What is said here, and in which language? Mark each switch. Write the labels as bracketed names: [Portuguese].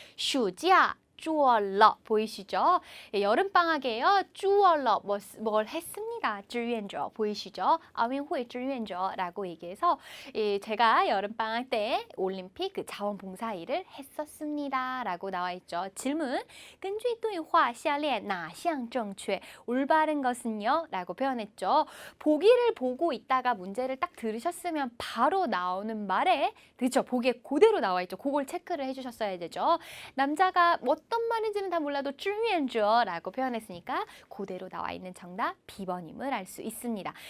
[Chinese] 暑假做了 [Korean] 보이시죠? 여름방학에요. 做了 뭘 했습니다. 志愿者 보이시죠? 奥运会志愿者라고 얘기해서 제가 여름방학 때 올림픽 그 자원봉사 일을 했었습니다 라고 나와 있죠. [Chinese] 질문, 根据对话下列哪项正确? [Korean] 올바른 것은요? 라고 표현했죠. 보기를 보고 있다가 문제를 딱 들으셨으면 바로 나오는 말에, 그렇죠? 보기에 그대로 나와 있죠. 그걸 체크를 해주셨어야 되죠. 남자가 뭐 어떤 말인지는 다 몰라도 志愿者라고 표현했으니까 그대로 나와 있는 정답 B번임을 알 수 있습니다.